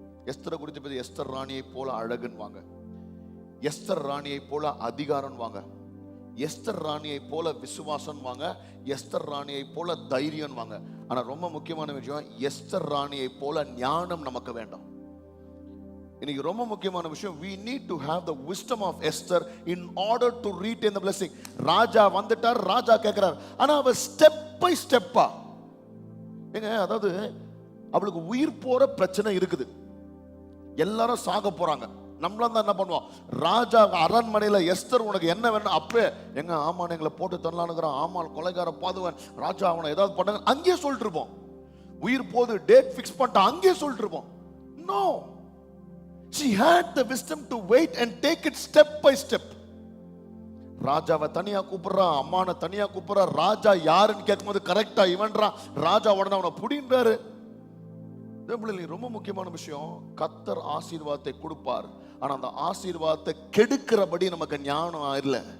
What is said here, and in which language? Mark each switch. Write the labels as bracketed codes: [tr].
[ta] எஸ்தரை குறித்து பத்தி எஸ்தர் ராணியை போல அழகுன்னு வாங்க, எஸ்தர் ராணியை போல அதிகாரம் வாங்க, எஸ்தர் ராணியை போல விசுவாசம் வாங்க, எஸ்தர் ராணியை போல தைரியம் வாங்க. ஆனா ரொம்ப முக்கியமான விஷயம், எஸ்தர் ராணியை போல ஞானம் நமக்கு வேண்டாம். இன்னைக்கு ரொம்ப முக்கியமான விஷயம், [en] we need to have the wisdom of Esther in order to retain the blessing. [ta] ராஜா வந்துட்டார், ராஜா கேட்கிறார், ஆனா அவ ஸ்டெப் பை ஸ்டெப்பா ஏங்க, அதாவது அவளுக்கு உயிர் போற பிரச்சனை இருக்குது, எல்லாரும் சாக போறாங்க. நம்மளாம் தான் என்ன பண்ணுவோம்? ராஜா அரண்மனையில எஸ்தர் உனக்கு என்ன வேணும், அப்பே எங்க ஆமான் எங்களை போட்டு தரலானுங்கிறான், ஆமான் கொலைகார பாதுவன், ராஜா அவனை ஏதாவது பண்ண அங்கேயே சொல்லிட்டு இருப்போம். உயிர் போது டேட் ஃபிக்ஸ் பண்ணிட்டு அங்கேயே சொல்லிட்டு இருப்போம். [en] No, she had the wisdom to wait and take it step by step. [ta] ராஜாவை தனியா கூப்பிடுறா, அம்மான தனியா கூப்பிடுறா. ராஜா யாருன்னு கேட்கும்போது கரெக்டா இவன்றா, ராஜா உடனே அவனை புடின்றாரு. ரொம்ப முக்கியமான விஷயம், கர்த்தர் ஆசீர்வாதத்தை கொடுப்பார், ஆனா அந்த ஆசீர்வாதத்தை கெடுக்கிறபடி நமக்கு ஞானம் இல்ல.